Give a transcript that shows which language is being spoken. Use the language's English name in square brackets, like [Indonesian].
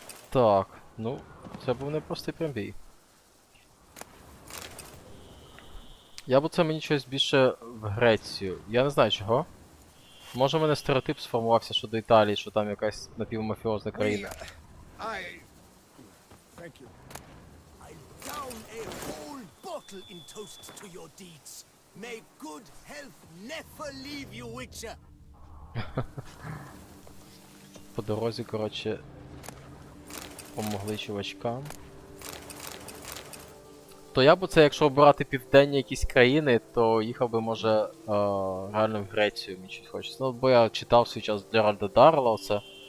[Ukrainian] Так, ну, це був непростий прям бій. Я б це мені щось більше в Грецію. Я не знаю чого. Може в мене стереотип сформувався щодо Італії, що там якась напівмафіозна країна. [English] I... Thank you. I'll down a whole bottle in toast to your deeds. May good health never leave you, Witcher. [Ukrainian] По дорозі, коротше, помогли чувачкам. То я б це, якщо обирати південні якісь країни, то їхав би, може, реально в Грецію, мені щось хочеться. Ну, бо я читав в свій час Джеральда Дарла, оце.